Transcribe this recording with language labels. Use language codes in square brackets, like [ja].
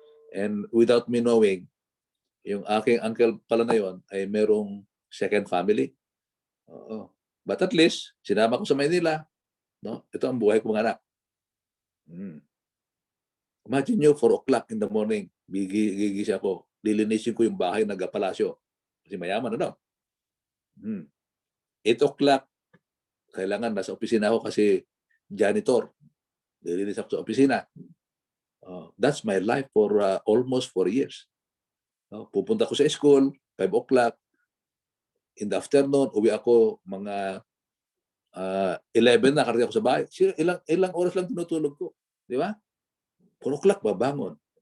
[en] And without me knowing, [tl] yung aking uncle pala na yon ay merong second family. [en] But at least, [tl] sinama ko sa Maynila. No? Ito ang buhay ko, mga anak. [en] Imagine nyo, 4 o'clock in the morning, [tl] gigising ako. Lilinisin ko yung bahay ng palasyo. Kasi mayaman, 8 o'clock, kailangan nasa opisina ako kasi janitor. Lilinis ako sa opisina. [en] That's my life for almost 4 years. [tl] Pupunta ko sa school, 5 o'clock. [en] In the afternoon, [tl] uwi ako mga 11 na karating ako sa bahay. Ilang oras lang tinutulog ko. Di ba? 4 o'clock babangon.